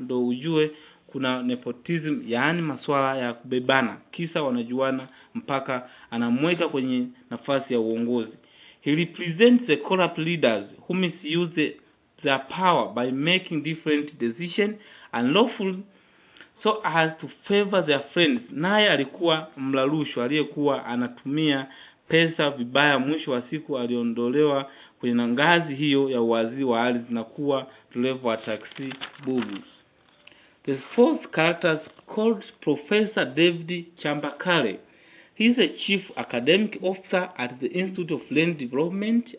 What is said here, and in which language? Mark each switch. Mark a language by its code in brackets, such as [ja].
[sw] Ndo ujue kuna nepotism, yaani masuala ya kubebana, kisa wanajuana mpaka anamweka kwenye nafasi ya uongozi. [en] He represents the corrupt leaders who misuse their power by making different decisions unlawful so as to favor their friends. [sw] Naye alikuwa mlarushwa aliyekuwa anatumia pesa vibaya. Mwisho wa siku aliondolewa kwenye ngazi hiyo ya waziri wa ardhi na kuwa dereva wa taxi bubu. [en] The fourth character is called Professor David Chambakale. He is a chief academic officer at the Institute of Land Development.